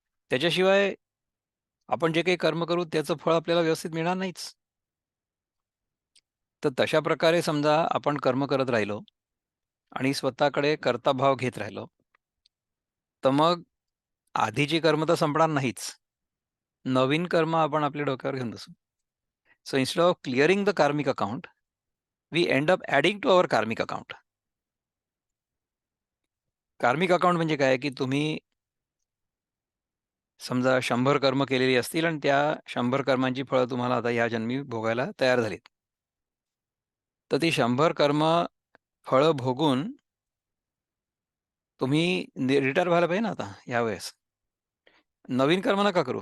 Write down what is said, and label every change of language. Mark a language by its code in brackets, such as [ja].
[mr] त्याच्याशिवाय आपण जे काही कर्म करू त्याचं फळ आपल्याला व्यवस्थित मिळणार नाहीच. तर तशा प्रकारे समजा आपण कर्म करत राहिलो आणि स्वतःकडे कर्ताभाव घेत राहिलो, तर मग आधीची कर्म तर संपणार नाहीच. नवीन कर्म आपण आपल्या डोक्यावर घेऊन बसू. [en] So instead of clearing the karmic account, we end up adding to our karmic account. [mr] कार्मिक अकाउंट म्हणजे काय, की तुम्ही समजा 100 कर्म केलेली असतील आणि त्या 100 कर्मांची फळं तुम्हाला आता या जन्मी भोगायला तयार झालीत. तर ती 100 कर्म फळं भोगून तुम्ही रिटायर व्हायला पाहिजे ना आता यावेळेस. नवीन कर्म नका करू.